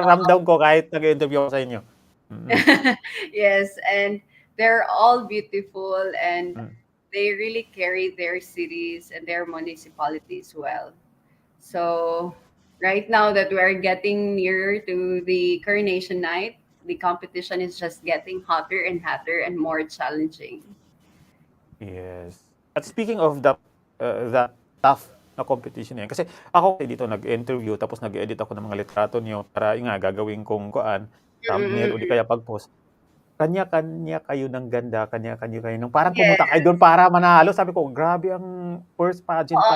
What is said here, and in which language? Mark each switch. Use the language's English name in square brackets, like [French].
[Filipino] Ramdam ko kahit nag-interview ako sa inyo. Mm. [English] Yes, and they're all beautiful, and Mm. they really carry their cities and their municipalities well. So right now that we're getting nearer to the coronation night, the competition is just getting hotter and more challenging. Yes. [Filipino] At [English] speaking of that tough [Filipino] na competition yan, kasi ako dito nag-interview tapos nag-edit ako ng mga litrato niyo para yung nga gagawin kong thumbnail o di Mm-mm. kaya pag-post. Kanya-kanya kayo ng ganda, kanya-kanya kayo ng parang pumunta kayo [English] Yes. [Filipino] doon para manalo. Sabi ko, grabe ang first pageant pa